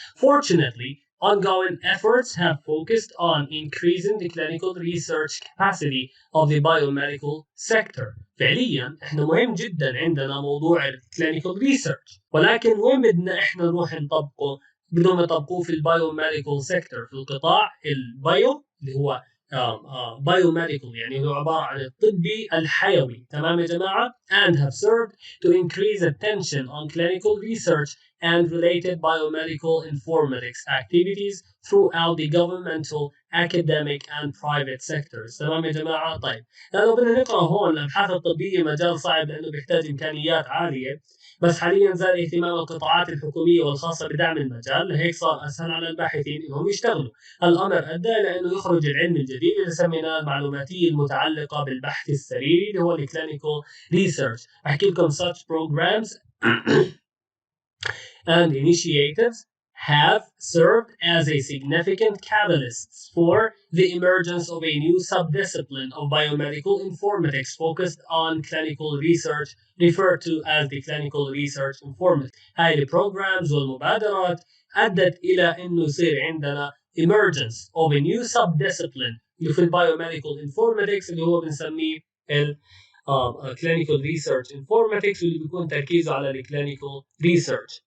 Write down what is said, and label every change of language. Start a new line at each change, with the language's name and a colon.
English: Fortunately, ongoing efforts have focused on increasing the clinical research capacity of the biomedical sector.
Arabic: فعليا احنا مهم جدا عندنا موضوع الكلينيكال ريسيرش، ولكن وين بدنا احنا نروح نطبقه؟ بدهم يطبقوه في البايوميديكال سيكتور، في القطاع البايو اللي هو biomedical يعني هو عبارة عن الطبي الحيوي. تمام يا جماعة؟
English: and have served to increase attention on clinical research and related biomedical informatics activities throughout the governmental, academic and private sectors.
Arabic: تمام يا جماعة؟ طيب. لو بدنا نقرأ هون الأبحاث الطبية مجال صعب لأنه بيحتاج إمكانيات عالية، بس حاليا زاد اهتمام القطاعات الحكومية والخاصة بدعم المجال، لهيك صار أسهل على الباحثين إنهم يشتغلوا. الأمر أدى إلى أنه يخرج العلم الجديد اللي سميناه المعلوماتية المتعلقة بالبحث السريري اللي هو الكلينيكال ريسيرش. أحكي لكم
English: such programs and initiatives have served as a significant catalysts for the emergence of a new subdiscipline of biomedical informatics focused on clinical research referred to as the clinical research informatics.
Arabic: هاي البروجرامز والمبادرات أدت إلى أنه يصير عندنا
English: emergence of a new subdiscipline
Arabic: اللي في البايوميديكال انفورماتكس اللي هو بنسميه clinical research informatics واللي بيكون تركيزه على clinical research.